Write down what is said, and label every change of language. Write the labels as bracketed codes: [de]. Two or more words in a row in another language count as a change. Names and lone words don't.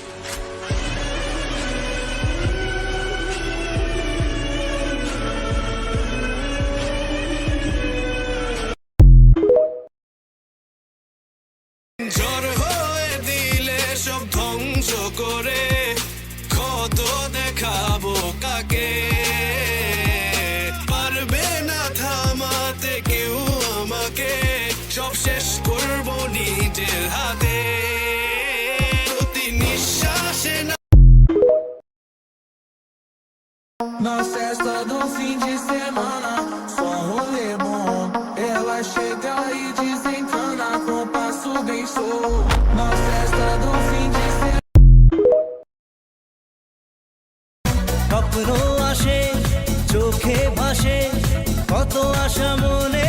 [bn] ঝড় হয়ে দিলে সব ধ্বংস করে, কত দেখাবো কাকে? পারবে না থামাতে কেউ আমাকে, সব শেষ করবো নিজের হাতে। প্রতি নিঃশ্বাসে না [pt] Na festa do fim de semana, só rolê bom. Ela chega e desencana com passo bem solto. Na festa do fim de semana. [bn] স্বপ্ন আসে চোখে ভাসে, কত আশা